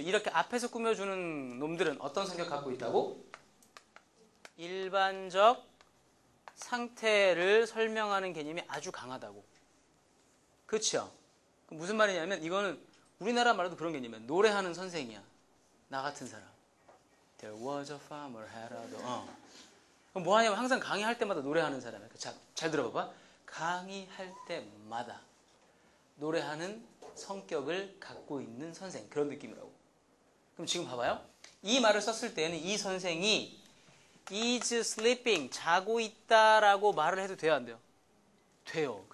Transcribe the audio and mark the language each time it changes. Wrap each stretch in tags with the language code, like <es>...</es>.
<ko>이렇게 앞에서 꾸며주는 놈들은 어떤 성격 갖고 있다고? 일반적 상태를 설명하는 개념이 아주 강하다고. 그렇죠? 무슨 말이냐면 이거는 우리나라 말로도 그런 개념이야. 노래하는 선생이야. 나 같은 사람.</ko> <en>There was a farmer had a dog.</en> <ko>그럼 뭐 하냐면 항상 강의할 때마다 노래하는 사람이야. 잘 들어봐봐. 강의할 때마다 노래하는 성격을 갖고 있는 선생. 그런 느낌이라고. 그럼 지금 봐봐요. 이 말을 썼을 때는 이 선생이 is sleeping, 자고 있다라고 말을 해도 돼요, 안 돼요? 돼요.</ko>